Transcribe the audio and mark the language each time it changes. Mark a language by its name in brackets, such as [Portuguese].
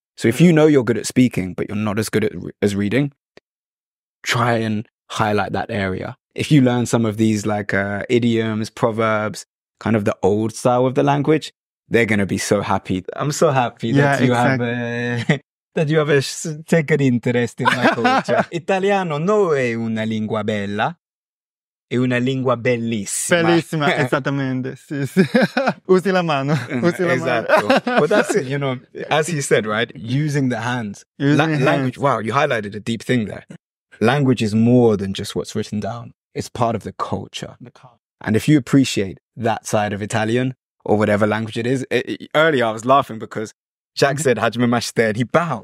[English] So if you know you're good at speaking, but you're not as good as reading, try and highlight that area. If you learn some of these like idioms, proverbs, kind of the old style of the language, they're going to be so happy. I'm so happy that you have that you have taken interest in my culture. [Italian] Italiano no è una lingua bella, è una lingua bellissima. Bellissima, esattamente. Sì, sì. Usi la mano. Usi la [English] Exactly. [Italian] mano. [English] But that's it, you know, as he said, right? Using the hands. Language, wow, you highlighted a deep thing there. Language is more than just what's written down. It's part of the culture. And if you appreciate that side of Italian or whatever language it is, earlier I was laughing because Jack said, [Japanese] Hajime mashite, [English] and he bowed.